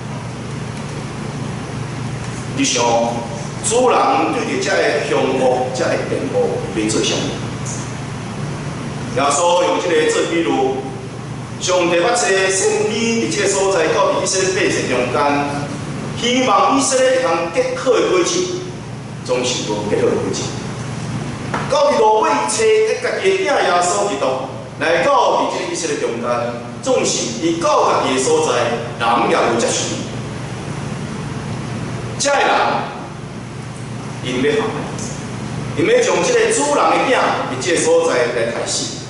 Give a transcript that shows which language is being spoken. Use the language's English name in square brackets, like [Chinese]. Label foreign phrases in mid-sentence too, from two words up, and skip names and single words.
[Min Nan Chinese] 你想，主人对着这个香火、这个电火要做啥物？耶稣用这个做比喻，上帝捌找先知伫这个所在，到以色列百姓中间，希望以色列会通结好的果子，总是无结好的果子。到伫路尾找家己的囝耶稣基督，来到伫这个以色列中间，总是伊到家己的所在，人也无接受。这个人，因要害，因要将这个主人的囝伫这个所在来害死。